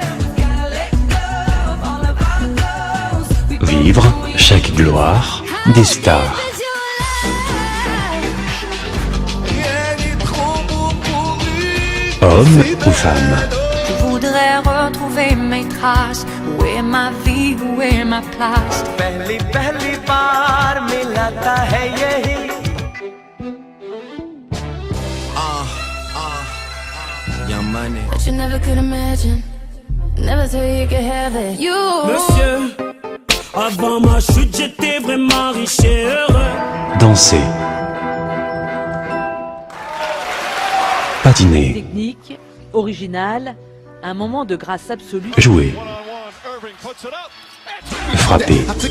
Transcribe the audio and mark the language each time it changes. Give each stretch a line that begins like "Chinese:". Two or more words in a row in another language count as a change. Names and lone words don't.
French: Vivre chaque gloire des stars. Homme ou femme. Je voudrais retrouver mes traces. Où est ma vie, où est ma place?
Hindi: पहली बार मिला था है यही
English: But you never could imagine. Never thought you could have it. You.
French: Monsieur, avant ma chute, j'étais vraiment riche et heureux. Danser. Patiner. Technique, originale, un moment de grâce absolue. Jouer. Frapper.